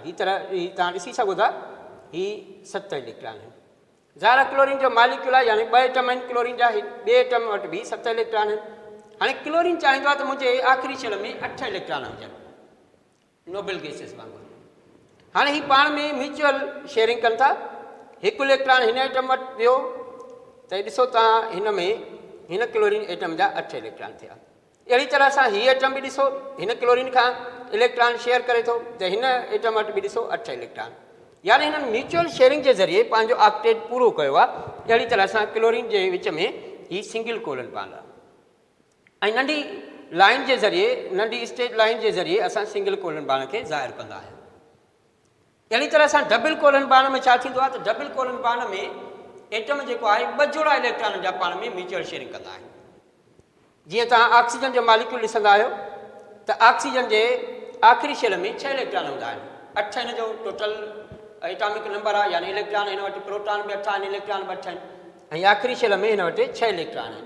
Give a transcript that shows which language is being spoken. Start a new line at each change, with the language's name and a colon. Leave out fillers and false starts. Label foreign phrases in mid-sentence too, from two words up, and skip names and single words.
Sindhi: हीअ तव्हां ॾिसी सघो था हीअ 7 इलेक्ट्रॉन आहिनि. ज़ाहिर क्लोरीन जो मालिक्यूल आहे यानी 2 एटम आहिनि क्लोरीन जा. ॿिए एटम वटि बि 7 इलेक्ट्रॉन आहिनि. हाणे क्लोरीन चाहींदो आहे त मुंहिंजे आख़िरी शेल में 8 इलेक्ट्रॉन हुजनि,
English: noble gases
Sindhi: वांगुरु. हाणे हीअ पाण में
English: mutual sharing
Sindhi: कनि था. हिकु इलेक्ट्रॉन हिन एटम वटि वियो त ॾिसो तव्हां हिन में हिन क्लोरीन एटम जा 8 इलेक्ट्रॉन थिया. अहिड़ी तरह सां हीअ एटम बि ॾिसो हिन क्लोरीन खां इलेक्ट्रॉन शेयर करे थो त हिन एटम वटि बि ॾिसो 8 इलेक्ट्रॉन. यानी हिननि
English: mutual sharing
Sindhi: जे ज़रिए पंहिंजो ऑक्टेट पूरो कयो आहे. अहिड़ी तरह सां क्लोरीन जे विच में हीअ
English: single covalent bond
Sindhi: आहे. ऐं नंढी लाइन जे ज़रिए, नंढी
English: straight line
Sindhi: जे ज़रिए असां
English: single covalent bond
Sindhi: खे ज़ाहिर कंदा आहियूं. अहिड़ी तरह सां
English: double covalent bond
Sindhi: में छा थींदो आहे त
English: double covalent bond
Sindhi: में एटम जेको आहे 2 जोड़ा इलेक्ट्रॉन जा पाण में
English: mutual sharing
Sindhi: कंदा आहिनि. जीअं तव्हां ऑक्सीजन जो मालिक्यूल ॾिसंदा आहियो त ऑक्सीजन जे आख़िरी शेल में 6 इलेक्ट्रॉन हूंदा आहिनि. 8 हिन जो
English: total atomic number
Sindhi: आहे. यानी इलेक्ट्रॉन हिन वटि प्रोटॉन बि 8 आहिनि, इलेक्ट्रॉन बि 8 आहिनि ऐं आख़िरी शेल में हिन वटि 6 इलेक्ट्रॉन आहिनि.